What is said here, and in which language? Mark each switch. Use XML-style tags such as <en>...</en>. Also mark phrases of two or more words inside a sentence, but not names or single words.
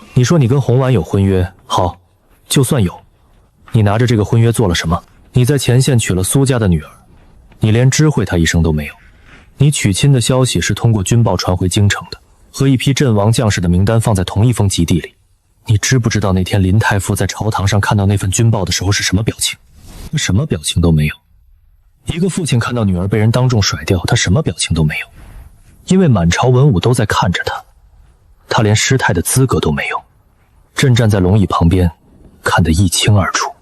<zh>你說你跟宏婉有婚約，好，就算有，你拿着這個婚約做了什麼？你在前線娶了蘇家的女兒，你連知會她一聲都沒有。你娶親的消息是通過軍報傳回京城的，和一批陣亡將士的名單放在同一封急遞裡。你知不知道那天林太傅在朝堂上看到那份軍報的時候是什麼表情？他什麼表情都沒有。一個父親看到女兒被人當众甩掉，他什麼表情都沒有，因為滿朝文武都在看着他，他連失態的資格都没有。朕站在龍椅旁邊，看得一清二楚。</zh>